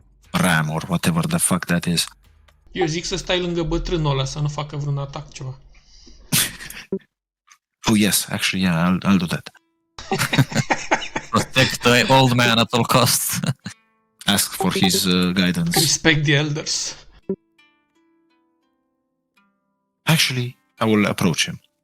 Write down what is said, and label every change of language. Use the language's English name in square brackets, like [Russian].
[English] RAM or whatever the fuck that is. [Romanian] Eu zic să stai lângă bătrânul ăla să nu facă vreun atac ceva. [English] Oh yes, actually, yeah, I'll do that. Protect the old man at all costs. Ask for his guidance. Respect the elders. Actually, I will approach him.